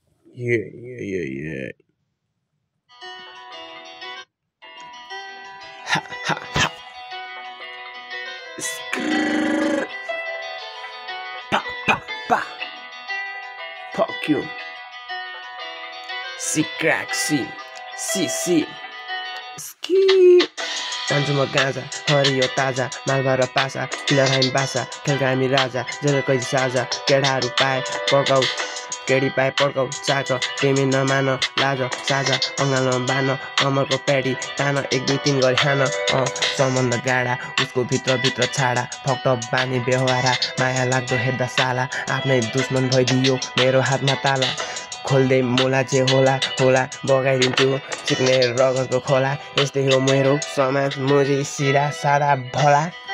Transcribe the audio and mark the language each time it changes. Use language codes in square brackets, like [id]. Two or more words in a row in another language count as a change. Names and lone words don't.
[en] Yeah. Ha ha ha. Skrrr. Pa pa pa. Fuck you. C crack C. C. Ski. [ne] जान्छु म गाँजा हरियो ताजा मालबा र पासा किलर हामी बासा खेलका हामी राजा जेल कैदी साजा केडाहरू पाए पड्काउ केडी पाए पड्काउ चाक प्रेमी नमान लाज साझा अङ्गालमा बान कमरको प्याडी तान 1 2 3 गरी खान सम्बन्ध गाडा उसको भित्र छाडा फक्टप बानी बेहोरा माया लाग्दो हेर्दा साला आफ्नै दुश्मन भइदियो मेरो हातमा ताला खोल्दै मोला जे होला बगाइदिन्छु सिक्ने रगतको खोला यस्तै हो मेरो समाज मुजी सिरा सादा भला